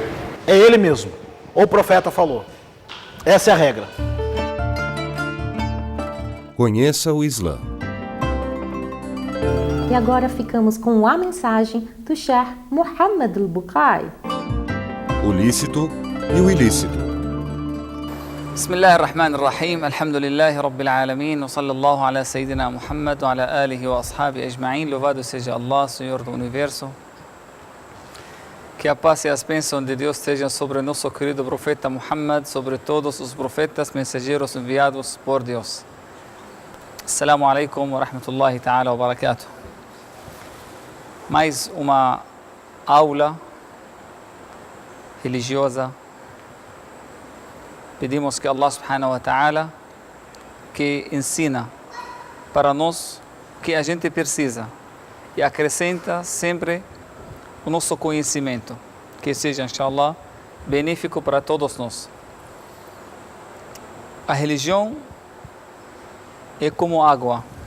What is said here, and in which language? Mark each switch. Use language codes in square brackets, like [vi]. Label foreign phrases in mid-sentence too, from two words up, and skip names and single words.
[pt] É Ele mesmo. O profeta falou. Essa é a regra. Conheça o Islã. E agora ficamos com a mensagem do Sheikh Muhammad al-Bukai. O lícito e o ilícito. [ar] بسم الله الرحمن الرحيم الحمد لله رب العالمين وصلى الله على سيدنا محمد وعلى آله وأصحابه أجمعين. [pt] Louvado seja Allah, Senhor do Universo. Que a paz e as bênçãos de Deus estejam sobre nosso querido profeta Muhammad, sobre todos os profetas, mensageiros enviados por Deus. [ar] السلام عليكم ورحمة الله تعالى وبركاته. [pt] Mais uma aula religiosa. Pedimos que [ar] الله سبحانه وتعالى [pt] que ensina para nós que a gente precisa e acrescenta sempre o nosso conhecimento, que seja, inshallah, benéfico para todos nós. A religião é como água.